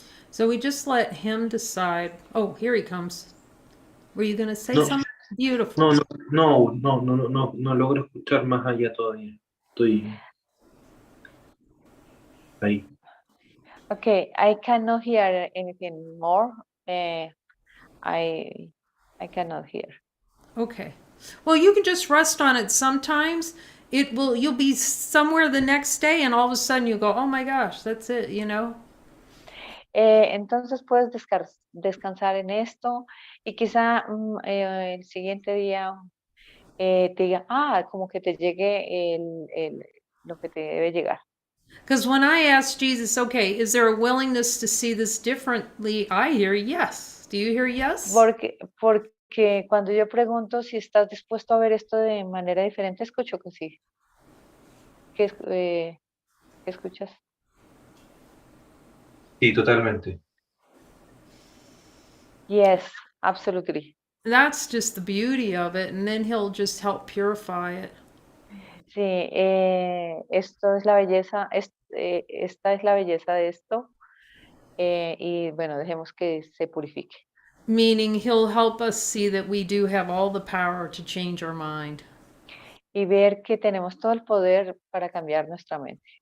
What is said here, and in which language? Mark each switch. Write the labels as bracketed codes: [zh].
[en] So we just let him decide. Oh, here he comes. Were you going to say [es] No, [en] something? Beautiful. [es] no logro escuchar más allá todavía. Estoy ahí. [en] Okay, I cannot hear anything more. I cannot hear. Okay. Well, you can just rest on it. Sometimes you'll be somewhere the next day and all of a sudden you go, oh my gosh, that's it, you know? [es] Entonces puedes descansar en esto y quizá el siguiente día te diga, como que te llegue lo que te debe llegar. [en] Because when I ask Jesus, okay, is there a willingness to see this differently? I hear yes. Do you hear yes? [es] Porque cuando yo pregunto si estás dispuesto a ver esto de manera diferente, escucho que sí. ¿Qué escuchas? Sí, totalmente. [en] Yes, absolutely. That's just the beauty of it. And then he'll just help purify it. [es] Sí, esto es la belleza, esta es la belleza de esto. Y bueno, dejemos que se purifique. [en] Meaning he'll help us see that we do have all the power to change our mind. [es] Y ver que tenemos todo el poder para cambiar nuestra mente.